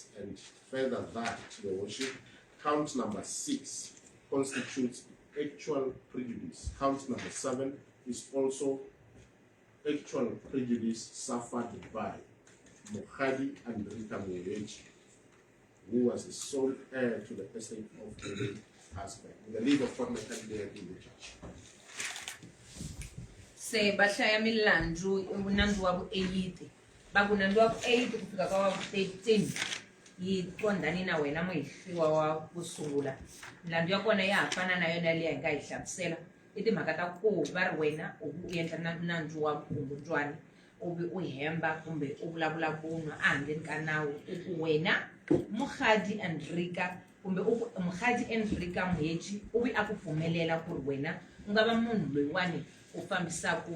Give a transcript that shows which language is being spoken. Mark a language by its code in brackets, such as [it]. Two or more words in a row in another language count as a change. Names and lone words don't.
[en] And further that, Your Worship, count number 6 constitutes actual prejudice. Count number 7 is also actual prejudice suffered by Mokgadi Andrika Moetjie, who was the sole heir to the estate of the late husband. The leave of court may be in the church. [ts] Se bashaya milandzu unandzu wabu 8 bakunandzu wabu 8 kufika kwa wabu 13 yikondani na wena mwihliwa wa kusungula milandzu yakona yahafana nayo naliya hingayihlamusela itimhaka ta ku va ri wena u endla nandzu wa vukungundzwana uvi u hemba kumbe u vulavula vun'wa a handleni ka nawu u wena Mokgadi Andrika kumbe Mokgadi Andrika Moetjie uvi a ku pfumelela ku ri wena u nga va munhu loyiwani u fambisaku